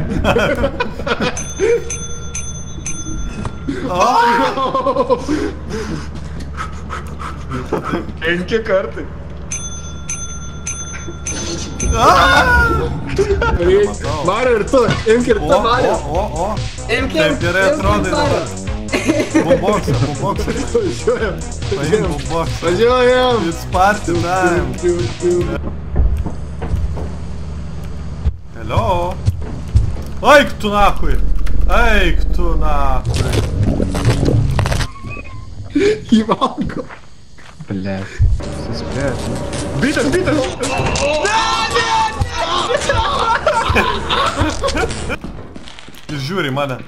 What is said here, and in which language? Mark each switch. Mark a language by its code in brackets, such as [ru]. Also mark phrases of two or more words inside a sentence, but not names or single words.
[lt] Penki kartai. Mario ir tu, imk ir tu, Mario. Taip gerai atrodai dabar. Bumboksą. Važiuojam. Paim bumboksą. Važiuojam. [en] It's party time. Hello? [lt] Eik tu nahui. Eik tu nahui. Įvalgo. Блядь, suspėt. Bitas! Jis žiūri į mane.